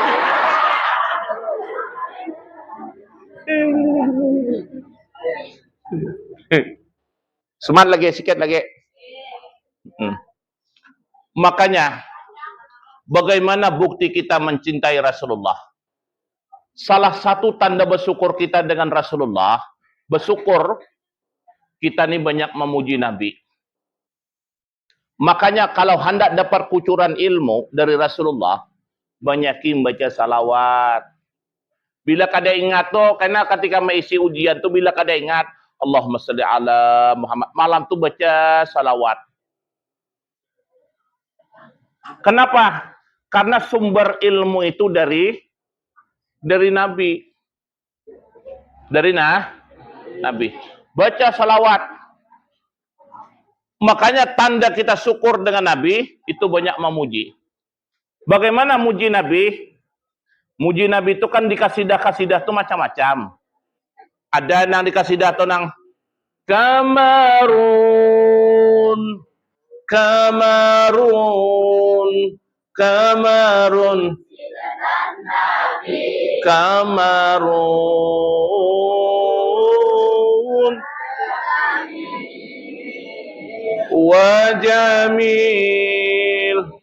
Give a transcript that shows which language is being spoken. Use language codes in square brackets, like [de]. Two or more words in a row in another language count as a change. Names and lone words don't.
[id] Semangat lagi, sikit lagi. Makanya, bagaimana bukti kita mencintai Rasulullah? Salah satu tanda bersyukur kita dengan Rasulullah, bersyukur kita ini banyak memuji Nabi. Makanya kalau hendak dapat kucuran ilmu dari Rasulullah, banyakin baca salawat. [bjn] Bila kada ingat tuh, karena ketika mengisi ujian tuh bila kada ingat, [ar] Allahumma sholli ala Muhammad, [bjn] malam tuh baca salawat. [id] Kenapa? Karena sumber ilmu itu dari Nabi. Dari Nabi. Baca salawat. Makanya tanda kita syukur dengan Nabi, itu banyak memuji. Bagaimana muji Nabi? Muji Nabi itu kan di kasidah-kasidah itu macam-macam. Ada yang di kasidah itu nang Kamarun, Kamarun, Kamarun, Kamarun, Wajamil.